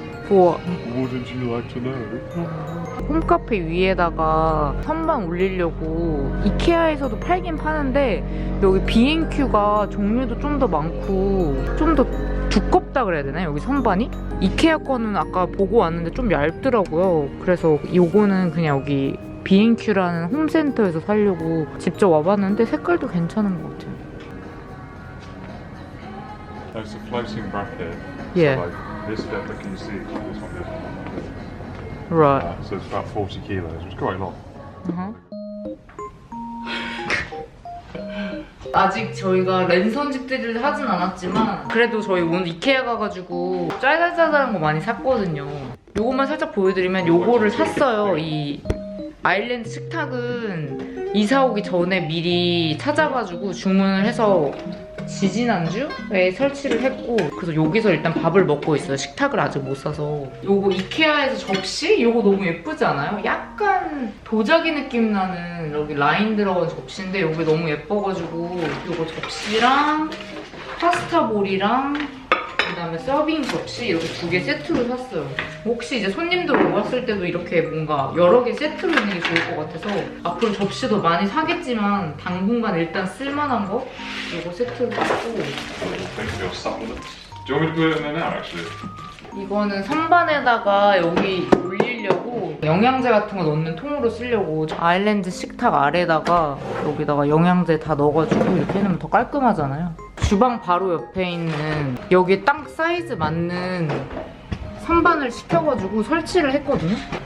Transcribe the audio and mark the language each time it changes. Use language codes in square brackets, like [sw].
[en] Wouldn't you like to know? [ko] 홈카페 위에다가 선반 올리려고 이케아에서도 팔긴 파는데, 여기 B&Q가 종류도 좀 더 많고 좀 더 두껍다 그래야 되나요? 여기 선반이? 이케아 거는 아까 보고 왔는데 좀 얇더라고요. 그래서 요거는 그냥 여기 B&Q라는 홈센터에서 사려고 직접 와봤는데 색깔도 괜찮은 것 같아요. [en] It's a floating bracket. Yeah. So like this bit that can you see, this one goes Right. so it's about 40 kilos, which is quite a lot. [ko] 아직 저희가 랜선 집들이를 하진 않았지만 그래도 저희 오늘 이케아 가가지고 짜잘짜잘한 거 많이 샀거든요. 요것만 살짝 보여드리면 요거를 샀어요. 이 아일랜드 식탁은 이사 오기 전에 미리 찾아가지고 주문을 해서 지지난주에 설치를 했고, 그래서 여기서 일단 밥을 먹고 있어요. 식탁을 아직 못 사서. 요거 이케아에서 접시? 요거 너무 예쁘지 않아요? 약간 도자기 느낌 나는 여기 라인 들어간 접시인데 요게 너무 예뻐가지고 요거 접시랑 파스타 볼이랑 그다음에 서빙 접시 이렇게 2개 세트로 샀어요. 혹시 이제 손님들 오셨을 때도 이렇게 뭔가 여러 개 세트로 있는 게 좋을 것 같아서 앞으로 접시도 많이 사겠지만 당분간 일단 쓸만한 거 이거 세트로 샀고. [en] Think of your supplements. Do you want me to put it in there now, actually? [ko] 이거는 선반에다가 여기 올리려고 영양제 같은 거 넣는 통으로 쓰려고. 아일랜드 식탁 아래다가 여기다가 영양제 다 넣어가지고 이렇게 해놓으면 더 깔끔하잖아요. 주방 바로 옆에 있는 여기에 딱 사이즈 맞는 선반을 시켜가지고 설치를 했거든요.